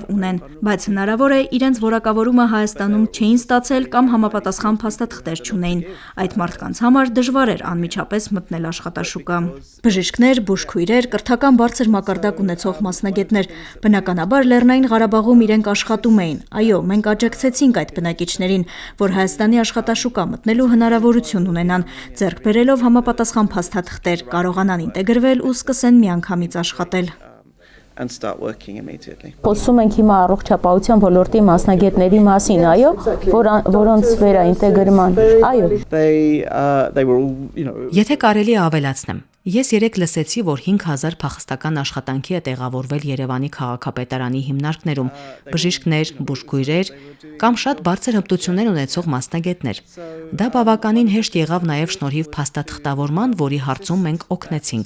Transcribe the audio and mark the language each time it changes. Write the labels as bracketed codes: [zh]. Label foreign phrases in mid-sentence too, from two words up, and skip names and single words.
[hy] ունեն, բայց հնարավոր է իրենց որակավորումը Հայաստանում չէին ստացել կամ համապատասխան փաստաթղթեր չունեին։ Այդ մարդկանց համար դժվար էր անմիջապես մտնել աշխատաշուկա։ Բժիշկներ, բուժքույրեր, կրթական բարձր մակարդակ ունեցող մասնագետներ, բնականաբար Լեռնային Ղարաբաղում իրենք աշխատում էին։ Այո, մենք աջակցեցինք այդ բնակիչներին, որ Հայաստանի աշխատաշուկա մտնելու հնարավորություն ունենան, ձեռք բերելով համապատասխան փաստաթղթեր, կարողանան ինտեգրվել ու սկսեն միանգամից աշխատել։ [en] And start working immediately. [hy] Խոսում ենք հիմա առողջապահության ոլորտի մասնագետների մասին, այո, որոնց վերաինտեգրման, այո։ [en] They were all, [hy] Եթե կարելի է ավելացնեմ, ես երեք լսեցի, որ 5000 փախստական աշխատանքի է տեղավորվել Երևանի քաղաքապետարանի հիմնարկներում, բժիշկներ, բուժքույրեր կամ շատ բարձր հմտություններ ունեցող մասնագետներ։ Դա բավականին հեշտ եղավ նաև շնորհիվ փաստաթղթավորման, որի հարցում մենք օգնեցինք։